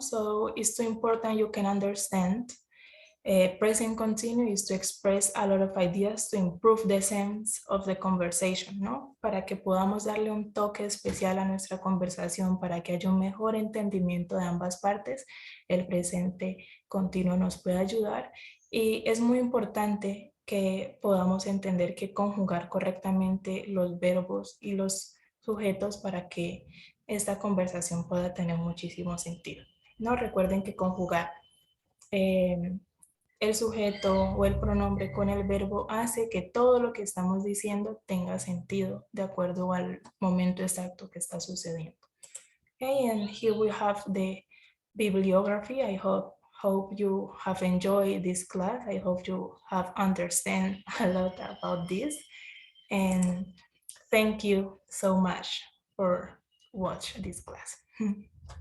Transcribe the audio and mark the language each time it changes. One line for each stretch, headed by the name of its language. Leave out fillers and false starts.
English: So it's too important you can understand. Present continuous is to express a lot of ideas to improve the sense of the conversation, ¿no?
Spanish: Para que podamos darle un toque especial a nuestra conversación, para que haya un mejor entendimiento de ambas partes, el presente continuo nos puede ayudar. Y es muy importante que podamos entender que conjugar correctamente los verbos y los sujetos para que esta conversación pueda tener muchísimo sentido, ¿no? Recuerden que conjugar el sujeto o el pronombre con el verbo hace que todo lo que estamos diciendo tenga sentido de acuerdo al momento exacto que está sucediendo.
English: Okay, and here we have the bibliography. I hope you have enjoyed this class. I hope you have understand a lot about this. And thank you so much for watching this class.